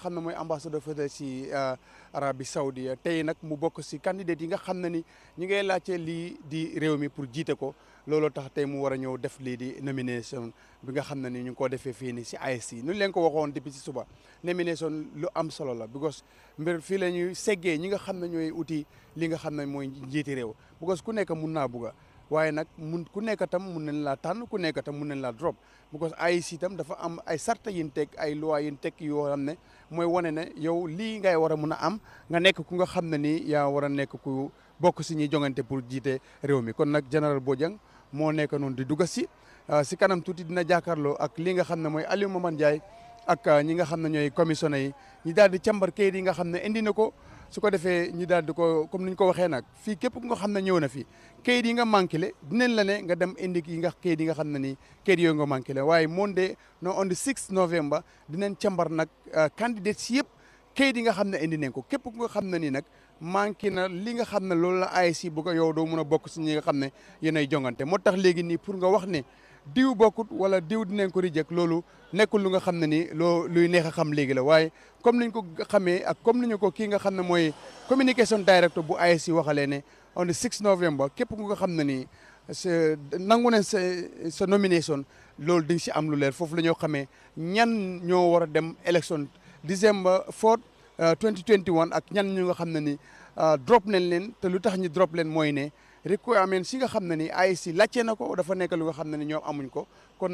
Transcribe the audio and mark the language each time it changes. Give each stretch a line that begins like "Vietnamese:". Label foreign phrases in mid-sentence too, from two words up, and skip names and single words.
Wolof: xam ne mooy
French: ambassadeur fédéral
Wolof: si Arabie Saoudi tey nag mu bokk si candidate yi nga xam ne ni ñi ngay laajte lii di réew mi pour jiite ko looloo tax tey mu war a ñëw def lii di nomination bi nga xam ne ni ñu ngi ko defee fii nii si IEC nu leen ko waxoon depuis si suba nomination lu am solo la because mbir fii la ñuy seggee ñi nga xam ne ñooy uti li nga xam ne mooy njiiti réew because ku nekk mun naa bugga waaye nag ku nekk tam mun nañ laa tànn ku nekk tam mun nañ laa drop because IEC itam dafa am ay sarta yin teg ay loi yin teg yoo xam ne mooy wane ne yow lii ngay war a mun a am nga nekk ku nga xam ne nii yaa war a nekk ku bokk si ñuy jongante pour jiite réew mi kon nag Général Bojang moo nekk noonu di dugg si kanam tuuti dina jàkkaarloo ak li nga xam ne mooy Alieu Momar Njie ak ñi nga xam ne ñooy commissionnaire yi ñi daal di càmbar kayit yi nga xam ne indi na ko su ko defee ñi daal di ko comme ni ñu ko waxee nag fii képp ku nga xam ne ñëw na fi kayit yi nga
French: manqué le
Wolof: dinañ la ne nga dem indi kayit yi nga xam ne nii kayit yooyu nga
French: manqué le
Wolof: waaye
English: Monday no on the 6 November
Wolof: dinañ càmbar nag candidates yëpp kayit yi nga xam ne indi nañ ko képp ku nga xam ne nii nag manqué na li nga xam ne loolu la IEC bu ko yow doo mun a bokk si ñi nga xam ne yéenay jongante moo tax léegi nii pour nga wax ne diw bokkut wala diw dinañ ko reject loolu nekkul lu nga xam ne ni luy neex a xam léegi la waaye comme niñ ko xamee ak comme ni ñu ko kii nga xam ne mooy
English: communication director
Wolof: bu IEC waxalee ne
English: on the 6 November
Wolof: képp ku nga xam ne nii nangu nañ sa nomination loolu di si am lu leer foofu la ñoo xamee ñan ñoo war a dem élection December 4 2021 ak ñan ñu nga xam ne ni drop nañ leen te lu tax ñu drop leen mooy ne requirement si nga xam ne ni IEC laajte na ko dafa nekk lu nga xam ne ni ñoom amuñ ko kon